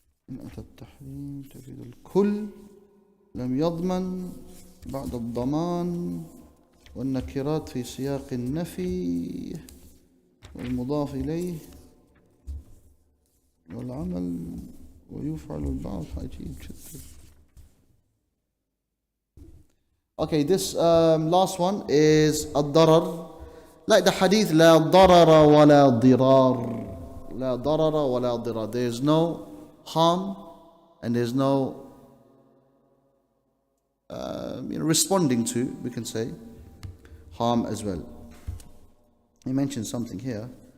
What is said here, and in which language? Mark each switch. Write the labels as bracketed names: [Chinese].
[Arabic] إن أتى التحريم تفيد الكل لم يضمن بعد الضمان والنكرات في سياق النفي والمضاف إليه والعمل ويفعل البعض عجيب جدا. [English] Okay, this last one is [Arabic] الضرر. [English] Like the hadith [Arabic] لا ضرر ولا ضرار. لا ضرر ولا ضرار. [English] There is no harm and there's no responding to, we can say, harm as well. He mentioned something here.